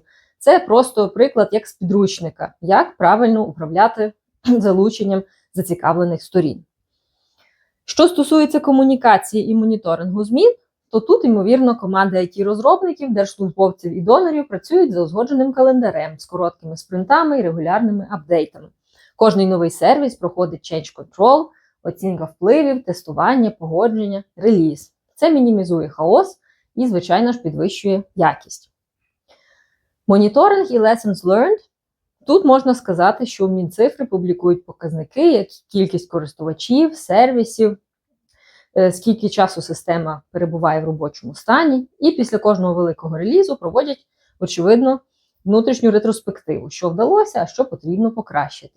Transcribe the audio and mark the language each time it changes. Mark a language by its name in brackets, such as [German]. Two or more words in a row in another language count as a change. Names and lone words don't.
[Ukrainian] Це просто приклад як з підручника, як правильно управляти залученням зацікавлених сторін. Що стосується комунікації і моніторингу змін, то тут, ймовірно, команди IT-розробників, держслужбовців і донорів працюють за узгодженим календарем з короткими спринтами і регулярними апдейтами. Кожний новий сервіс проходить [English] change control, [Ukrainian] оцінка впливів, тестування, погодження, реліз. Це мінімізує хаос і, звичайно ж, підвищує якість. Моніторинг і [English] lessons learned. [Ukrainian] Тут можна сказати, що в Мінцифри публікують показники, як кількість користувачів, сервісів, скільки часу система перебуває в робочому стані, і після кожного великого релізу проводять, очевидно, внутрішню ретроспективу, що вдалося, а що потрібно покращити.